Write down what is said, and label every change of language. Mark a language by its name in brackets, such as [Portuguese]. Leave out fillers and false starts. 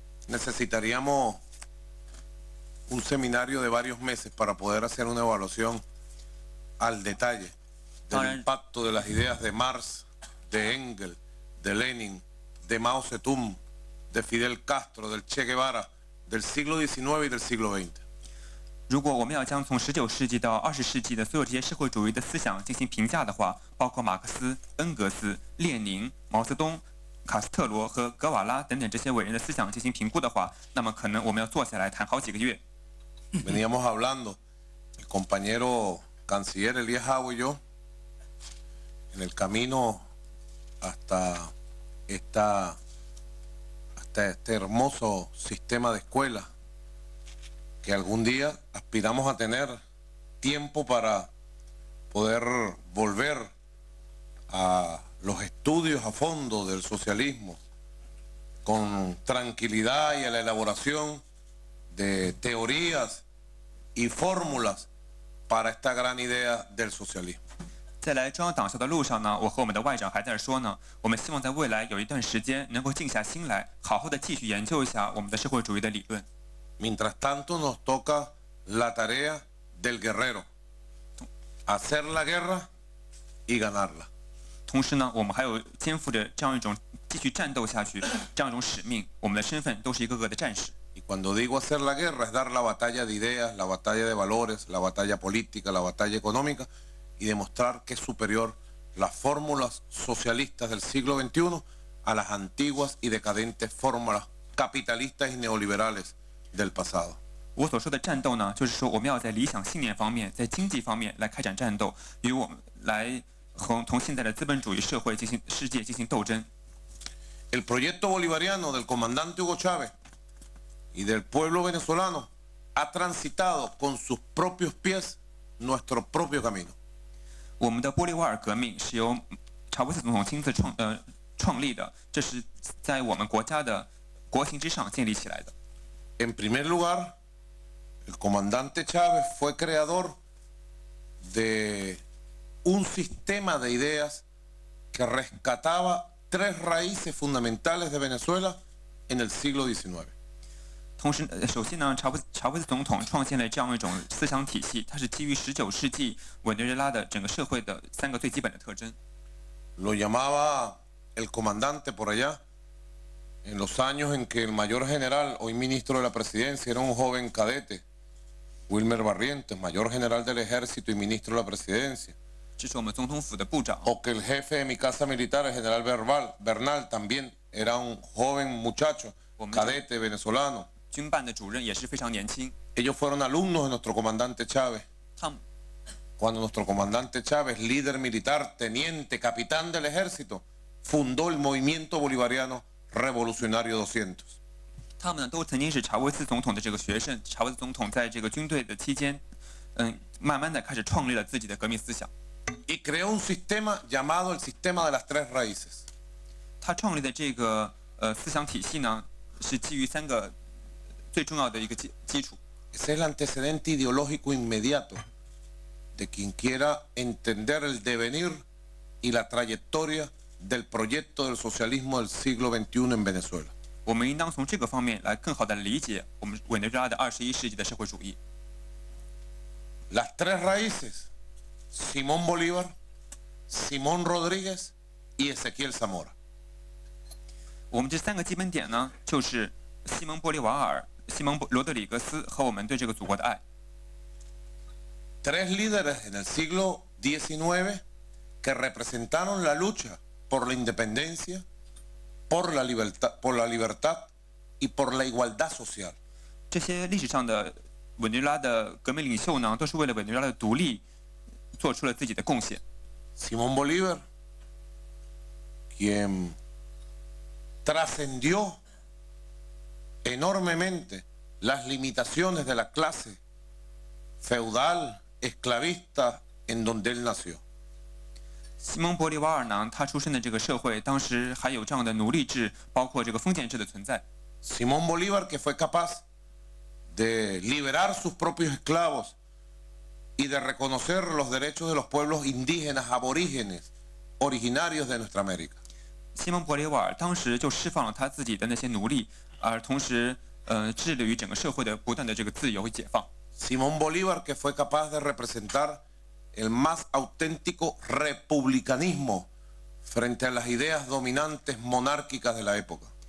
[Spanish] Necesitaríamos un seminario de varios meses para poder hacer una evaluación al detalle del impacto de las ideas de Marx, de Engels, de Lenin, de Mao Zedong, de Fidel Castro, del Che Guevara, del siglo XIX y del siglo XX. [Chinese] 如果我们要将从19世纪到20世纪的所有这些社会主义的思想进行评价的话，包括马克思、恩格斯、列宁、毛泽东、卡斯特罗和格瓦拉等等这些伟人的思想进行评估的话，那么可能我们要坐下来谈好几个月。 [Spanish] Veníamos hablando, el compañero canciller Elías Hau y yo, en el camino hasta este hermoso sistema de escuela que algún día aspiramos a tener tiempo para poder volver a los estudios a fondo del socialismo con tranquilidad y a la elaboración de teorías y fórmulas para esta gran idea del socialismo. [Chinese] 在来中央党校的路上呢，我和我们的外长还在说呢，我们希望在未来有一段时间能够静下心来，好好的继续研究一下我们的社会主义的理论。 [Spanish] Mientras tanto nos toca la tarea del guerrero, hacer la guerra y ganarla. [Chinese] 同时呢，我们还有肩负着这样一种继续战斗下去这样一种使命，我们的身份都是一个个的战士。 [Spanish] Y cuando digo hacer la guerra es dar la batalla de ideas, la batalla de valores, la batalla política, la batalla económica y demostrar que es superior las fórmulas socialistas del siglo XXI a las antiguas y decadentes fórmulas capitalistas y neoliberales del pasado. [Chinese] 我所说的战斗呢，就是说我们要在理想信念方面，在经济方面来开展战斗，与我们来同现在的资本主义世界进行斗争。 [Spanish] El proyecto bolivariano del comandante Hugo Chávez y del pueblo venezolano ha transitado con sus propios pies nuestro propio camino. [Chinese] 我们的玻利瓦尔革命是由查韦斯总统亲自创立的，这是在我们国家的国情之上建立起来的。 [Spanish] En primer lugar, el comandante Chávez fue creador de un sistema de ideas que rescataba tres raíces fundamentales de Venezuela en el siglo XIX. [Chinese] 同时，首先呢，查韦斯总统创建了这样一种思想体系，它是基于19世纪委内瑞拉的整个社会的3个最基本的特征。 [Spanish] Lo llamaba el comandante por allá, en los años en que el mayor general, hoy ministro de la presidencia, era un joven cadete, Wilmer Barrientos, mayor general del ejército y ministro de la presidencia. [Chinese] 这是我们总统府的部长。 [Spanish] O que el jefe de mi casa militar, el general Bernal, también era un joven muchacho, cadete venezolano. [Chinese] 军办的主任也是非常年轻。 [Spanish] Ellos fueron alumnos de nuestro comandante Chávez. Cuando nuestro comandante Chávez, líder militar, teniente, capitán del ejército, fundó el movimiento bolivariano revolucionario 200. [Chinese] 他们呢都曾经是查韦斯总统的这个学生。查韦斯总统在这个军队的期间，慢慢的开始创立了自己的革命思想。 [Spanish] Y creó un sistema llamado el sistema de las tres raíces. [Chinese] 他创立的这个思想体系呢，是基于3个最重要的一个基础。 [Spanish] Ese es el antecedente ideológico inmediato de quien quiera entender el devenir y la trayectoria del proyecto del socialismo del siglo XXI en Venezuela. [Chinese] 我们应当从这个方面来更好地理解我们委内瑞拉的21世纪的社会主义。 [Spanish] Las tres raíces: Simón Bolívar, Simón Rodríguez y Ezequiel Zamora. [Chinese] 我们这3个基本点呢，就是西蒙波利瓦尔、西蒙罗德里格斯和我们对这个祖国的爱。 [Spanish] Tres líderes en el siglo XIX que representaron la lucha por la independencia, por la libertad y por la igualdad social. [Chinese] 这些历史上的委内瑞拉的革命领袖呢，都是为了委内瑞拉的独立做出了自己的贡献。 [Spanish] Simón Bolívar, quien trascendió enormemente las limitaciones de la clase feudal, esclavista en donde él nació. [Chinese] 西蒙波利瓦尔呢，他出生的这个社会，当时还有这样的奴隶制，包括这个封建制的存在。 [Spanish] Simón Bolívar, que fue capaz de liberar sus propios esclavos y de reconocer los derechos de los pueblos indígenas, aborígenes, originarios de nuestra América. [Chinese] 西蒙波利瓦尔当时就释放了他自己的那些奴隶，而同时致力于整个社会的不断的这个自由与解放。 [Spanish] Simón Bolívar, que fue capaz de representar el más auténtico republicanismo frente a las ideas dominantes monárquicas de la época.